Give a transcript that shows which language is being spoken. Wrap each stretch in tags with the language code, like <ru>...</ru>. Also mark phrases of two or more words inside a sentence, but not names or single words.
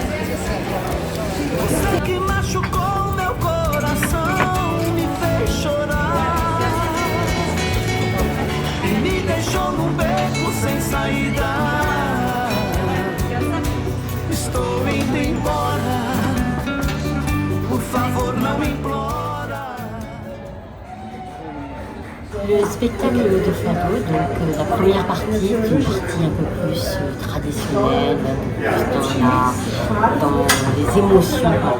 <pt>Você que machucou meu coração, me fez chorar e me deixou num beco sem saída. Estou indo embora, por favor não implora.</pt> <fr>Le spectacle de fado, donc la première partie est une partie un peu plus traditionnelle, plus dans les émotions.</fr>